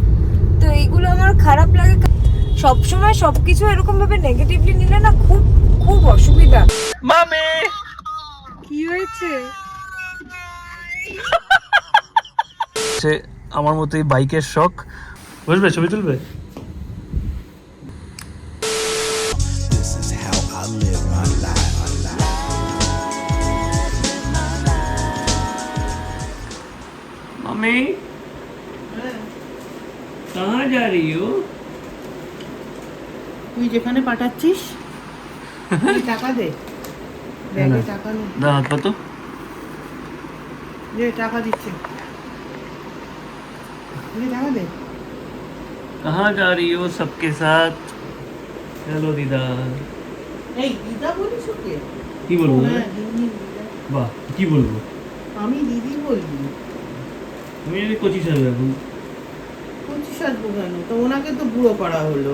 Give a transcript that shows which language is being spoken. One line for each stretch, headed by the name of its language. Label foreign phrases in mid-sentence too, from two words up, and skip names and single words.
Bangla: তো এইগুলো আমার খারাপ লাগে। সবসময় সবকিছু এরকম ভাবে নেগেটিভলি নিলে না খুব খুব অসুবিধা। মামি কি হয়েছে? আমার মতোই বাইকের শখ। বুঝবে, ছবি তুলবে?
Hindi: मामी कहाँ जा रही हो?
Bangla: তুই যেখানে পাঠাচ্ছিস তুই টাকা দে, ব্যাগে টাকা নেই। না কত? দে, টাকা দিচ্ছে, টাকা দে।
Hindi: कहाँ जा रही हो सबके साथ? चलो दीदा।
Bangla: এই দিদা বলিস ওকে? কি বলবো? হ্যাঁ, দিদি, দিদা। বাহ, কি বলবো? আমি দিদি বলবি? তুমি যদি কোচি সাজবে এখন। 25 আসবো কেন? তো ওনাকে তো বুড়ো করা হলো।